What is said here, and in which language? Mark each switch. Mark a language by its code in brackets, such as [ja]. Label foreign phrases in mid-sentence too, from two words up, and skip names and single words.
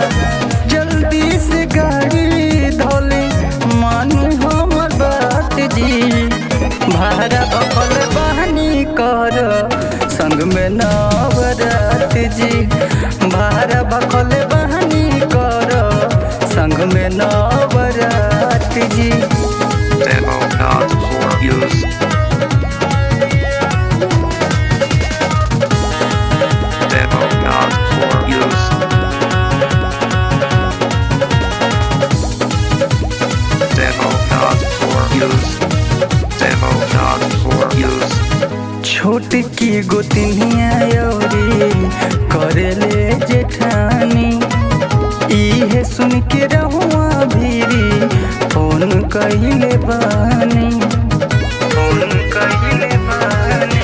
[bho] जल्दी से गाड़ी धोले मानी हमर बात जी, भाड़ा बखल बहनी कर संग में नवरात जी, भाड़ा बखल बहनी कर संग में नवरात जी। [en] Demo not for use. Demo not for use. Demo not for use. Demo not for use. [bho] छोट की गोतनिया औरी करेले जेठानी, इहे सुन के रहुआ भीरी फोन कइले बानी, फोन कइले बानी।